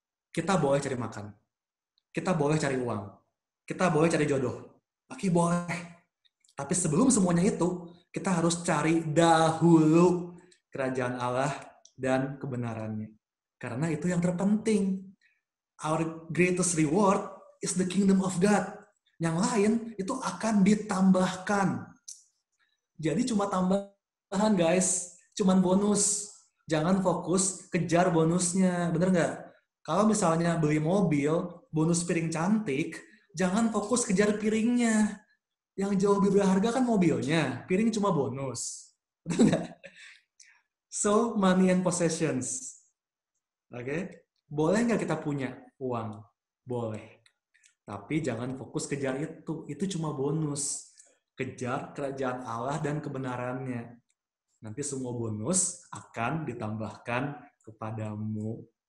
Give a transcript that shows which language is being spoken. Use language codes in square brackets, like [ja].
[id] Kita boleh cari makan. Kita boleh cari uang. Kita boleh cari jodoh. Oke, boleh. Tapi sebelum semuanya itu, kita harus cari dahulu kerajaan Allah dan kebenarannya. Karena itu yang terpenting. [en] Our greatest reward is the kingdom of God. [id] Yang lain itu akan ditambahkan. Jadi cuma tambahan, guys. Cuman bonus. Jangan fokus kejar bonusnya. Bener nggak? Kalau misalnya beli mobil, bonus piring cantik, jangan fokus kejar piringnya. Yang jauh lebih berharga kan mobilnya, piring cuma bonus. Betul nggak? [en] So, money and possessions. [id] Oke? Boleh nggak kita punya uang? Boleh. Tapi jangan fokus kejar itu. Itu cuma bonus. Kejar kerajaan Allah dan kebenarannya. Nanti semua bonus akan ditambahkan kepadamu.